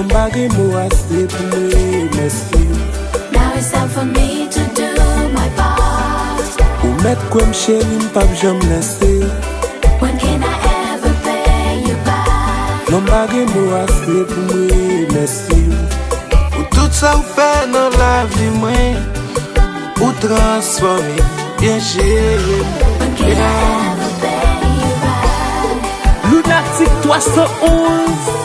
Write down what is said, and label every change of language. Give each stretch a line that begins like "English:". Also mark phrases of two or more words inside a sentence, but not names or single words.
Haitian Creole: bagay mou ase pou mwen mersi.
English: Now it's time for me to do my part.
Haitian Creole: Ou met kwen chéri m'pap jam lese.
English: When can I ever pay you back?
Haitian Creole: Non bagay mou ase pou mwen mersi. Ou tout sa ou fè nan la vi mwen, ou transforme bien chéri.
English: When can I ever pay you back? Lunatic 311